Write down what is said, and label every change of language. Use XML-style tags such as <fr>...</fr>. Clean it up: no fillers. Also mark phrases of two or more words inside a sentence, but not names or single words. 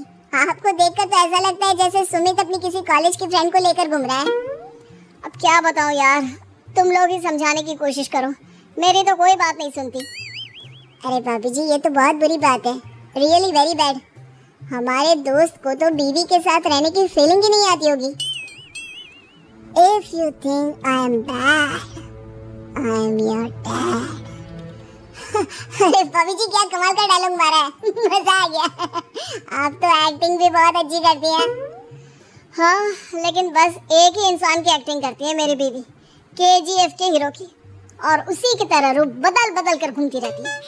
<hi>आपको देखकर तो ऐसा लगता है जैसे सुमित अपनी किसी कॉलेज की फ्रेंड को लेकर घूम रहा है। अब क्या बताऊँ यार, तुम लोग ही समझाने की कोशिश करो, मेरी तो कोई बात नहीं सुनती। अरे भाभी जी, ये तो बहुत बुरी बात है,</hi> <en>really very bad.</en> <hi>हमारे दोस्त को तो बीवी के साथ रहने की फीलिंग ही नहीं आती होगी।</hi> <en>If you think I am bad, I am your dad.</en> <hi>अरे भाभी जी क्या कमाल का डायलॉग मारा है, मजा आ गया। आप तो एक्टिंग भी बहुत अच्छी करती हैं। हाँ, लेकिन बस एक ही इंसान की एक्टिंग करती है मेरी बीवी, केजीएफ के हीरो की, और उसी की तरह रूप बदल बदल कर घूमती रहती है।</hi>